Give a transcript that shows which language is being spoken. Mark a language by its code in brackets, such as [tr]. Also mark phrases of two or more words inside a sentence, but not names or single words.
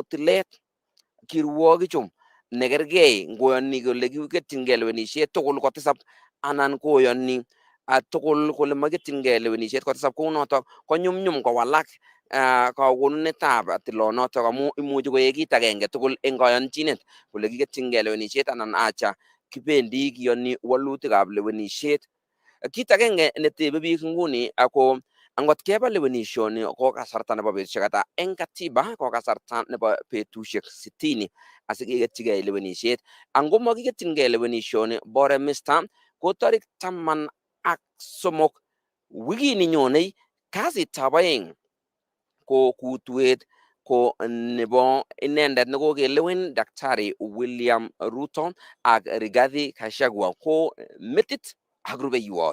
[kln] tilet kirwogichu nekergei ngoyoni kole kiketyingei lewenisiet tugul kotisab anan koyoni tugul kole maketyingei lewenisiet kotisab kounotok ko nyumnyum kowalak kakonunetab tilonotok amu imuchi koek kit agenge tugul eng kayonchinet kole kiketyingei lewenisiet anan acha kibendi kiyoni walutikab lewenisiet. Kit agenge netebe biik nguni ako angot keba lewenisioni ko kasarta nebo betusiek ata eng katiba ko kasarta nebo betusiek 60 asikeketchigei lewenisiet. Ango makiketyingei lewenisioni bore Mr. ko tarik 13 wikini nyonei kasitab oeng ko kutuet ko nebo inendet nekokelewen Daktari William Ruto ak Rigathi Gachagua ko metit ak rubeiwot.